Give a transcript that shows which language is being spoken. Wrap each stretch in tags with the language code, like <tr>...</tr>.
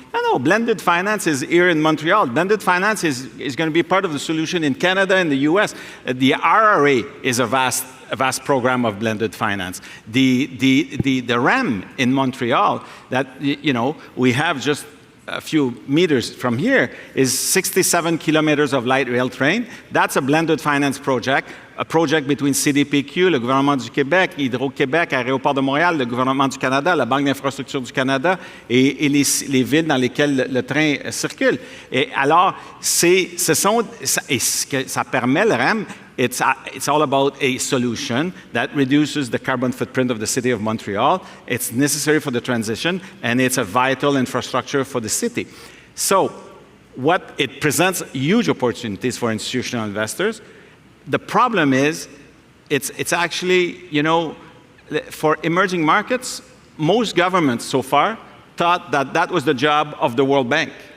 <en>No, blended finance is here in Montreal. Blended finance is going to be part of the solution in Canada and the US. The RRA is a vast program of blended finance. The REM in Montreal that we have just a few meters from here is 67 kilometers of light rail train. That's a blended finance project, a project between CDPQ,</en> <fr>le gouvernement du Québec, Hydro-Québec, Aéroport de Montréal, le gouvernement du Canada, la Banque d'infrastructure du Canada et les villes dans lesquelles le train circule. Et alors, ça permet le REM.</fr> <en>It's all about a solution that reduces the carbon footprint of the city of Montreal. It's necessary for the transition, and it's a vital infrastructure for the city. So it presents huge opportunities for institutional investors. The problem is, it's actually, for emerging markets, most governments so far thought that was the job of the World Bank.</en>